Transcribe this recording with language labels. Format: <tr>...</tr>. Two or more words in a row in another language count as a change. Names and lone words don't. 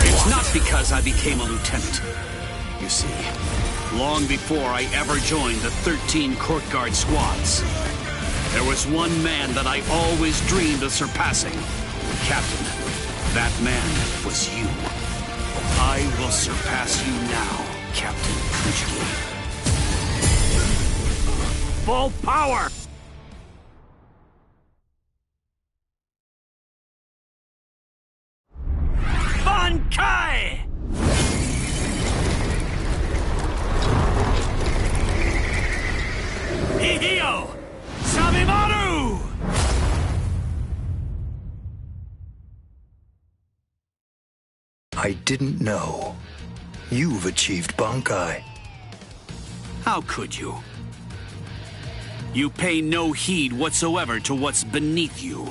<en>It's not because I became a lieutenant. You see, long before I ever joined the 13 court guard squads, there was one man that I always dreamed of surpassing. Captain, that man was you. I will surpass you now, Captain Kuchiki. Full power! Bankai! Hihio! Sabimaru! I didn't know. You've achieved Bankai. How could you? You pay no heed whatsoever to what's beneath you.</en>